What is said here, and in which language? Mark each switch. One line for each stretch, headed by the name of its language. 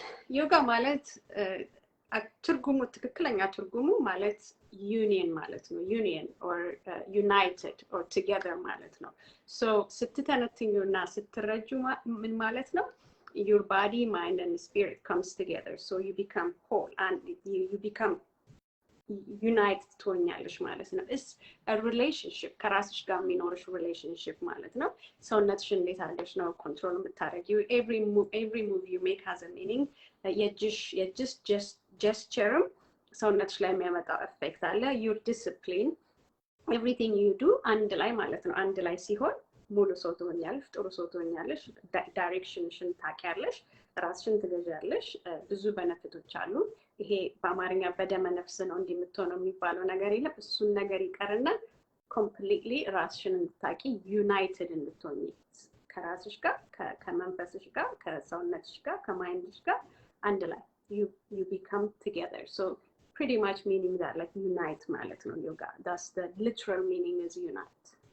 Amharic: ዮጋ ማለት ትርጉሙ ትክክለኛ ትርጉሙ ማለት ዩኒየን ማለት ነው። ዩኒየን ኦር ዩናይትድ ኦር ቱጌዘር ማለት ነው። ሶ ስትተነትኙና ስትረጁ ምን ማለት ነው?
English: Your body, mind, and spirit comes together. So you become whole and you become united
Amharic: ትሆኛለሽ ማለት ነው።
English: It's a relationship
Amharic: ከራስሽ ጋር የሚኖርሽ relationship ማለት ነው። ሰውነትሽ እንዴት አድርገሽ ነው ኮንትሮል የምታደርጊው?
English: Every move you make has a meaning.
Amharic: የእጅሽ gesture ሰውነትሽ ላይ የሚያመጣው effect አለ።
English: Your discipline, everything you do
Amharic: አንድ ላይ ማለት ነው። አንድ ላይ ሲሆን ሙሉ ሰው ትሆኛለሽ፣ ጥሩ ሰው ትሆኛለሽ፣ ዳይሬክሽንሽን ታውቂያለሽ፣ ራስሽን ትገዣለሽ። ብዙ በነፊቶች አሉ። ይሄ በአማርኛ በደመ ነፍስ ነው እንዲህ የምትሆነው የሚባለው ነገር የለም። እሱን ነገር ይቀርና ኮምፕሊትሊ ራስሽን እንድታውቂ ዩናይትድ እንድትሆኚ ከራስሽ ጋር ከመንፈስሽ ጋር ከሰውነትሽ ጋር ከማይንድሽ ጋር አንድ ላይ
English: you become together. So pretty much meaning that like unite
Amharic: ማለት ነው
English: yoga. That's the literal meaning is unite.